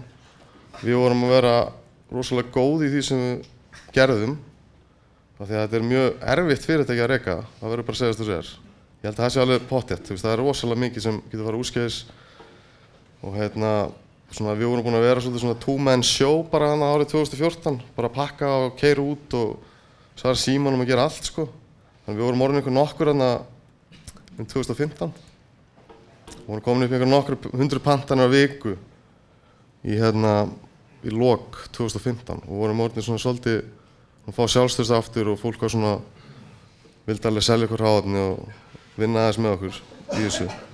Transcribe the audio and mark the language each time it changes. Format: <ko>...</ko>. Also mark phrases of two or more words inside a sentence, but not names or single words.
<is>Við vorum að vera rosalega góð í því sem við gerðum af því að þetta mjög erfitt fyrirtæki að reka, það verður bara að segja þessu er. Ég held að það sé alveg pottþétt, það rosalega mikið sem getur farið úrskeiðis og við vorum búin að vera svolítið svona</is> <en>two-man show</en> <is>bara árið 2014, bara að pakka og keyra út og svara símanum að gera allt sko. Þannig við vorum orðin nokkur 2015. Við vorum komin upp nokkur 100 pantanir á viku í lok 2015 og vorum orðin svona svolítið að fá sjálfstraust aftur og fólk var svona vildi alveg selja okkur hráefni og vinna aðeins með okkur í þessu.</is>